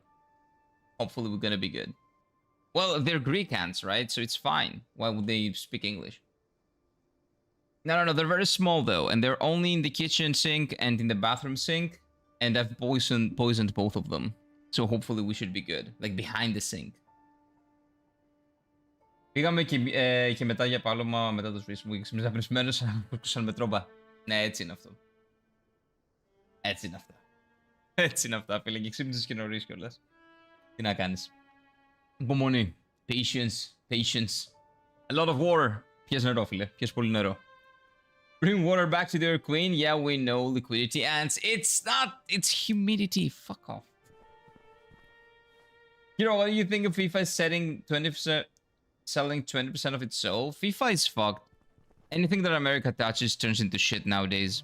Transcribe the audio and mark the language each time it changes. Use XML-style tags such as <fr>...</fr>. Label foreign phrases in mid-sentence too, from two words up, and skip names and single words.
<en>Hopefully we're gonna be good. Well, they're Greek ants, right? So it's fine. Why would they speak English? No. They're very small, though. And they're only in the kitchen sink and in the bathroom sink. And I've poisoned both of them. So hopefully we should be good. Like, behind the sink.</en> <el>Πήγαμε και μετά για πάλωμα μετά το σβήσιμο. Και ξύπνησα πρισμένος, σαν με τρόμπα. Ναι, έτσι είναι αυτό. Έτσι είναι αυτά. Έτσι είναι αυτά, φίλε. Και ξύπνησες και νωρίς κιόλας. Τι να κάνεις. Υπομονή.</el> <en>Patience. A lot of water.</en> <el>Πιες νερό, φίλε. Πιες πολύ νερό.</el> <en>Bring water back to their queen. Yeah, we know. Liquidity ants. It's not. It's humidity. Fuck off. Hero, what do you think of FIFA setting 20%, selling 20% of its soul? FIFA is fucked. Anything that America touches turns into shit nowadays.</en>